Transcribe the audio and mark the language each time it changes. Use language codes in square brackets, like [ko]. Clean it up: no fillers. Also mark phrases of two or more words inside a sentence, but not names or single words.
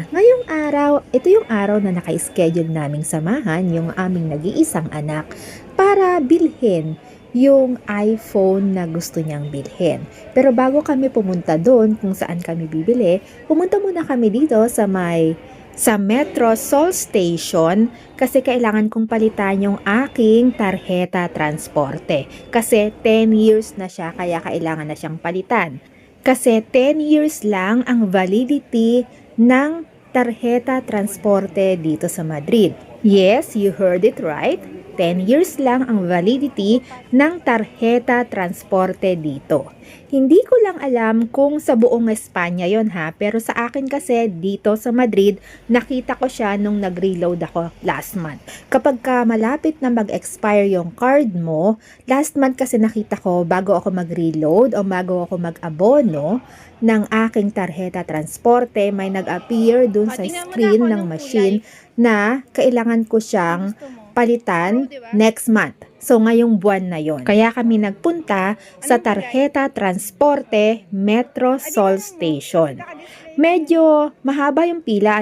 [tl] Ngayong araw, ito yung araw na naka-schedule naming samahan yung aming nag-iisang anak para bilhin yung iPhone na gusto niyang bilhin. Pero bago kami pumunta doon kung saan kami bibili, pumunta muna kami dito sa Metro Sol Station kasi kailangan kong palitan yung aking [es] tarjeta transporte. [tl] Kasi 10 years na siya kaya kailangan na siyang palitan. Kasi 10 years lang ang validity ng [es] tarjeta transporte [tl] dito sa Madrid. Yes, [en] you heard it right. [tl] 10 years lang ang validity ng [es] tarjeta transporte [tl] dito. Hindi ko lang alam kung sa buong Espanya yon ha, pero sa akin kasi dito sa Madrid, nakita ko siya nung nag-reload ako [en] last month. [tl] Kapag ka malapit na mag-expire yung card mo, [en] last month [tl] kasi nakita ko bago ako mag-reload o bago ako mag-abono ng aking [es] tarjeta transporte, [tl] may nag-appear dun sa screen ng machine na kailangan ko siyang palitan [en] next month. [tl] So, ngayong buwan na yon. Kaya kami nagpunta sa Tarjeta Transporte Metro Sol Station. Medyo mahaba yung pila.